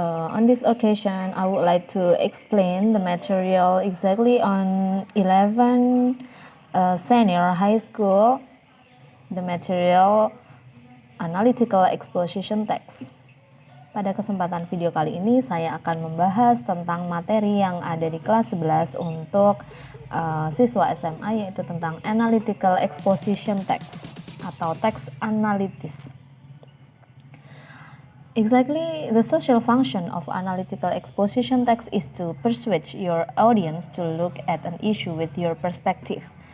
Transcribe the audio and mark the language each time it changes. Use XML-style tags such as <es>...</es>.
<en>On this occasion, I would like to explain the material exactly on 11 senior high school, the material analytical exposition text.</en> <id>Pada kesempatan video kali ini, saya akan membahas tentang materi yang ada di kelas 11 untuk siswa SMA, yaitu tentang analytical exposition text atau teks analitis.</id> <en>Exactly, the social function of analytical exposition text is to persuade your audience to look at an issue with your perspective.</en>